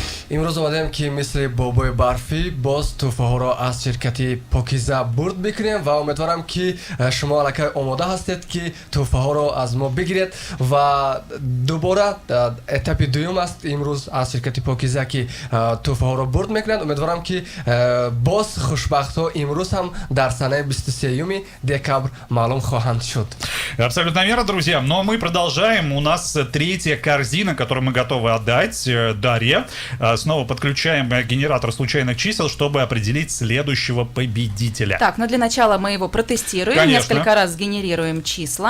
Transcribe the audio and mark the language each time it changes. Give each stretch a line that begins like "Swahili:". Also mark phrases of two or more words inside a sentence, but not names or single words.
Tajik: имрӯз омадаем ки мисли бобои барфӣ боз тӯҳфаҳоро аз ширкати покиза бурд бикунем ва умедворам ки шумо аллакай омода ҳастед ки тӯҳфаҳоро аз мо бигиред ва дубора этапи дуюм аст имрӯз аз ширкати покиза ки тӯҳфаҳоро бурд мекунанд. Умедворам ки боз хушбахтҳо имрӯз ҳам дар санаи 23 декабр маълум хоҳанд шуд.
Russian: Абсолютно верно, друзья. Но мы продолжаем. У нас третья корзина, которую мы готовы отдать Дарье. Снова подключаем генератор случайных чисел, чтобы определить следующего победителя. Так, но для начала мы его протестируем. Конечно. Несколько раз генерируем числа.